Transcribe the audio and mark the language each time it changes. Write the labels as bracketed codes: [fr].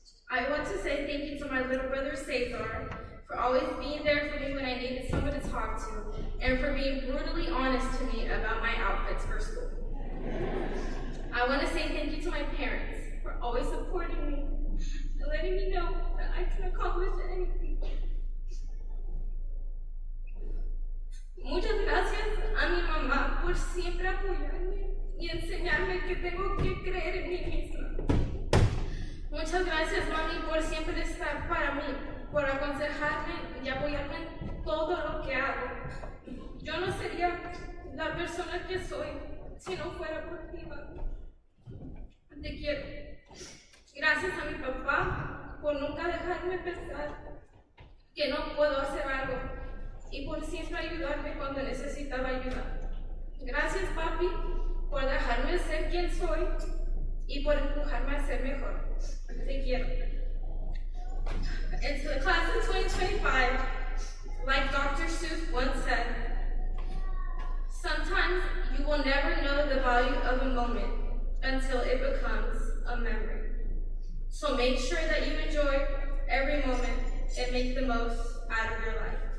[en] I want to say thank you to my little brother Cesar for always being there for me when I needed someone to talk to, and for being brutally honest to me about my outfits for school. I want to say thank you to my parents for always supporting me and letting me know that I can accomplish anything. [es] Muchas gracias a mi mamá por siempre apoyarme y enseñarme que tengo que creer en mí misma. Muchas gracias, mami, por siempre estar para mí, por aconsejarme y apoyarme en todo lo que hago. Yo no sería la persona que soy si no fuera por ti, mami. Te quiero. Gracias a mi papá por nunca dejarme pensar que no puedo hacer algo y por siempre ayudarme cuando necesitaba ayuda. Gracias, papi, por dejarme ser quien soy y por empujarme a ser mejor. Te quiero. [en] And to the class of 2025, like Dr. Seuss once said, sometimes you will never know the value of a moment until it becomes a memory. So make sure that you enjoy every moment and make the most out of your life.